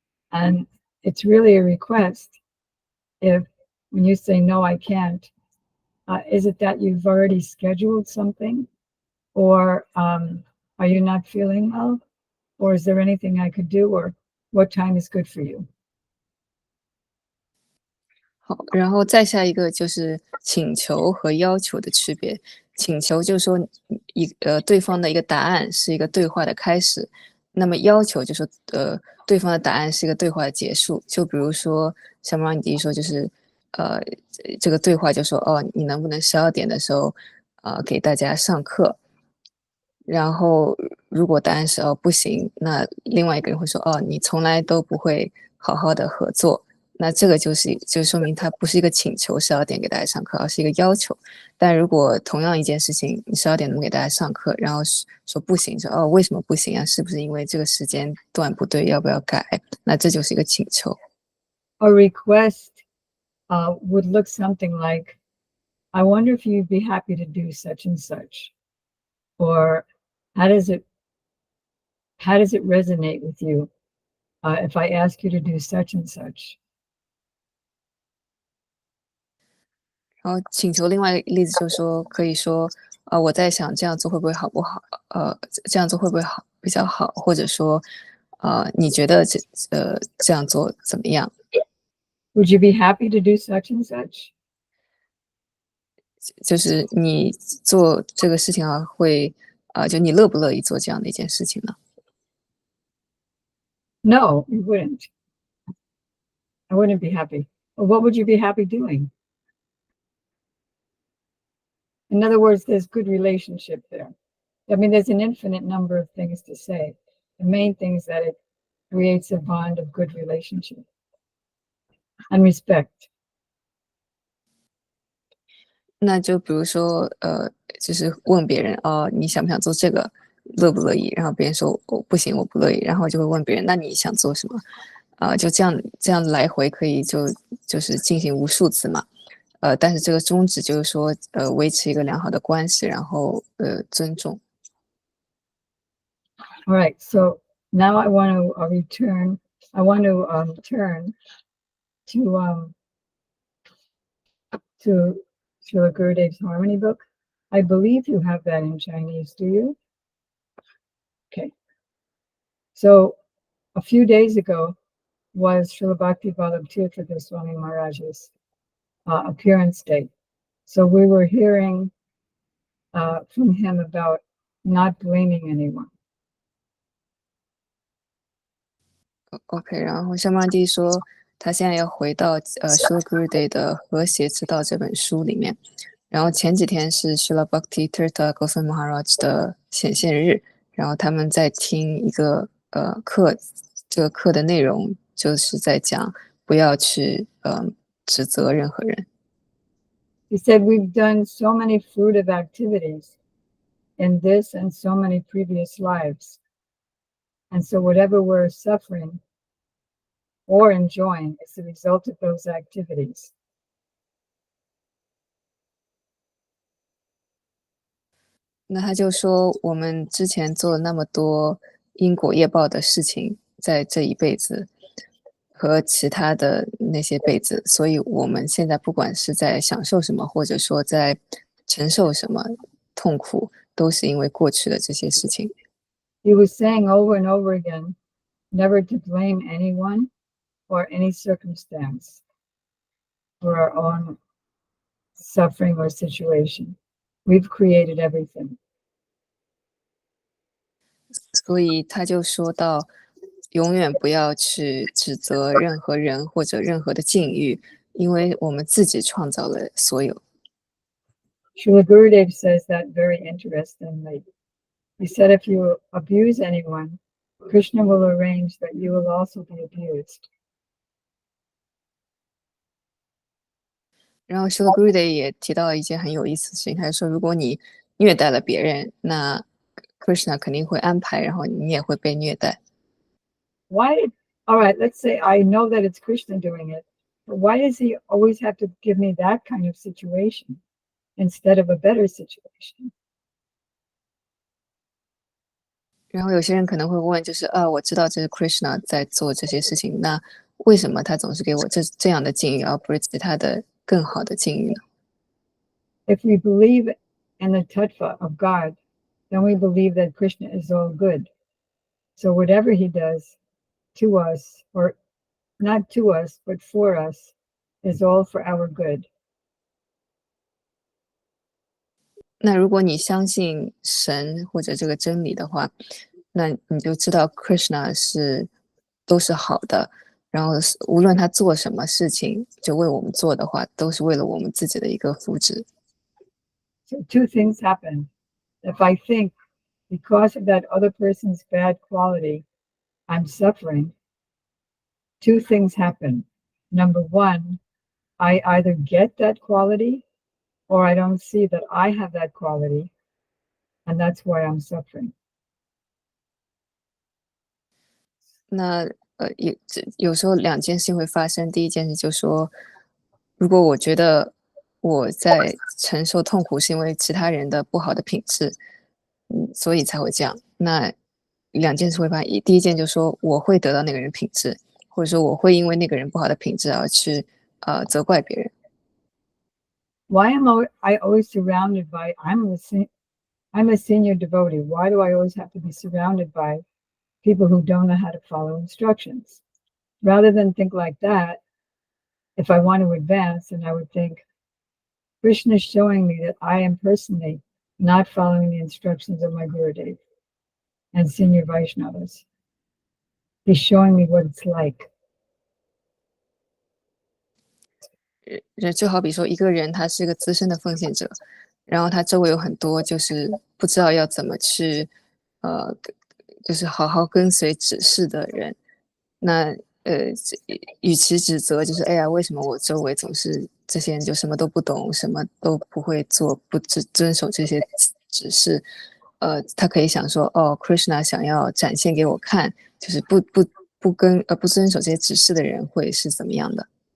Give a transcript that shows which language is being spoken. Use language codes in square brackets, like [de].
[en] And it's really a request if when you say, no, I can't, is it that you've already scheduled something? Or are you not feeling well? Or is there anything I could do? Or what time is good for you? [zh] 好，然后再下一个就是请求和要求的区别。请求就是说对方的一个答案是一个对话的开始，那么要求就是说对方的答案是一个对话的结束。就比如说像毛你弟说就是呃这个对话就说哦你能不能12点的时候给大家上课，然后如果答案是哦不行，那另外一个人会说哦你从来都不会好好的合作，那这个就说明他不是一个请求12点给大家上课，而是一个要求。但如果同样一件事情你12点能给大家上课，然后说不行，说哦为什么不行啊？是不是因为这个时间段不对？要不要改？那这就是一个请求。 [en] A request would look something like, I wonder if you'd be happy to do such and such, or how does it resonate with you if I ask you to do such and such? [zh] 然后请求另外一个例子就是说，可以说，我在想这样做会不会好不好？这样做会不会好比较好？或者说，你觉得这样做怎么样？ [en] Would you be happy to do such and such? [zh] 就是你做这个事情会，就你乐不乐意做这样的一件事情呢？ [en] No, you wouldn't. I wouldn't be happy. Well, what would you be happy doing? In other words, there's good relationship there. I mean, there's an infinite number of things to say. The main thing is that it creates a bond of good relationship and respect. [zh] 那就比如说，就是问别人，哦，你想不想做这个，乐不乐意？然后别人说，我不行，我不乐意。然后就会问别人，那你想做什么？就这样来回可以就是进行无数次嘛。但是这个宗旨就是说，维持一个良好的关系，然后尊重。 [en] All right. So now I want to return. I want to turn to Srila Gurudev's Harmony book. I believe you have that in Chinese, do you? Okay. So a few days ago was Srila Bhakti Vallabh Tirtha Goswami Maharaj's appearance date. So we were hearing from him about not blaming anyone. [zh] OK，然后香曼蒂说，他现在要回到Srila Gurudev 的《和谐之道》这本书里面。然后前几天是 Srila Bhakti Tirtha Goswami Maharaj 的显现日，然后他们在听一个课，这个课的内容就是在讲不要去指责任何人。 [en] He said, we've done so many fruitive activities in this and so many previous lives. And so whatever we're suffering or enjoying is the result of those activities. [zh] 那他就说，我们之前做了那么多因果业报的事情，在这一辈子和其他的那些辈子，所以我们现在不管是在享受什么，或者说在承受什么痛苦，都是因为过去的这些事情。 [en] He was saying over and over again, never to blame anyone or any circumstance for our own suffering or situation. We've created everything. [zh] 所以他就说到，永远不要去指责任何人或者任何的境遇，因为我们自己创造了所有。 [en] Srila Gurudev says that very interestingly. He said, if you abuse anyone, Krishna will arrange that you will also be abused. [zh] 然后 s h u l a g u r u d e 也提到了一件很有意思的事情，他就说，如果你虐待了别人，那 Krishna 肯定会安排，然后你也会被虐待。 [en] Why? All right, let's say I know that it's Krishna doing it, but why does he always have to give me that kind of situation instead of a better situation? [zh] 然后有些人可能会问，就是我知道这是 Krishna 在做这些事情，那为什么他总是给我这样的境遇，而不是其他的更好的境遇呢？ [en] If we believe in the tattva of God, then we believe that Krishna is all good. So whatever he does to us, or not to us, but for us, is all for our good. [zh] 那如果你相信神或者这个真理的话，那你就知道 Krishna 都是好的，然后无论他做什么事情，就为我们做的话，都是为了我们自己的一个福祉。 [en] So two things happen. If I think because of that other person's bad quality, I'm suffering, two things happen. Number one, I either get that quality or I don't see that I have that quality, and that's why I'm suffering. [zh] 那有时候两件事会发生，第一件事就是说，如果我觉得我在承受痛苦是因为其他人的不好的品质，所以才会这样。那两件事会发生，第一件就是说我会得到那个人品质，或者说我会因为那个人不好的品质而去责怪别人。 [en] Why am I always surrounded by? I'm a senior devotee. Why do I always have to be surrounded by people who don't know how to follow instructions? Rather than think like that, if I want to advance, then I would think Krishna is showing me that I am personally not following the instructions of my Gurudev and senior Vaishnavas. He's showing me what it's like. [zh] 就好比说一个人他是一个资深的奉献者，然后他周围有很多就是不知道要怎么去，呃，就是好好跟随指示的人，那与其指责就是哎呀，为什么我周围总是这些人就什么都不懂，什么都不会做，不遵守这些指示，他可以想说哦，Krishna 想要展现给我看，就是不遵守这些指示的人会是怎么样的。